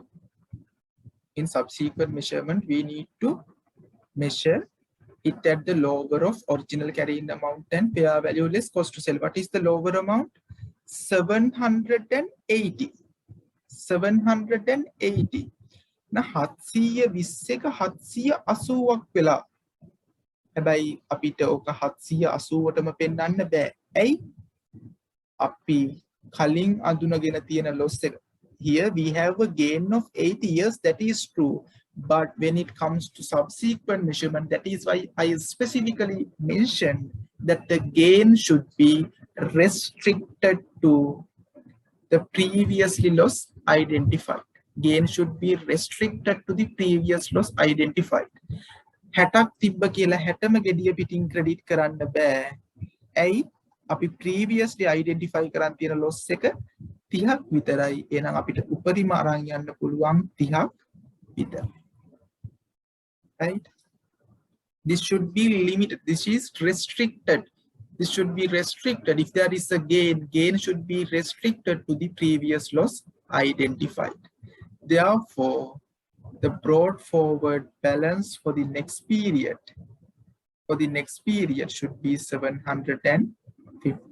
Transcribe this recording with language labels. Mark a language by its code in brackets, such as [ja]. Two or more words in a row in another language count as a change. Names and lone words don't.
[en] In subsequent measurement, we need to measure it at the lower of original carrying amount and fair value less cost to sell. What is the lower amount? 780. 780. [si] Now, 720 780ක් වෙලා. හැබැයි අපිට ඔක 780ටම පෙන්වන්න බෑ. ඇයි? අපි කලින් අඳුනගෙන තියෙන loss එක. [en] Here we have a gain of 80 years, that is true. But when it comes to subsequent measurement, that is why I specifically mentioned that the gain should be restricted to the previously loss identified. Gain should be restricted to the previous loss identified. [si] 60ක් තිබ්බ කියලා 60ම ගෙඩිය පිටින් ක්‍රෙඩිට් කරන්න බෑ. ඇයි? අපි [en] previously identify [si] කරන් තියෙන loss එක 30ක් විතරයි. එහෙනම් අපිට උපරිම අරන් යන්න පුළුවන් 30ක් විතරයි. [en] Right? This should be limited. This is restricted. This should be restricted. If there is a gain should be restricted to the previous loss identified. Therefore, the brought forward balance for the next period should be 750.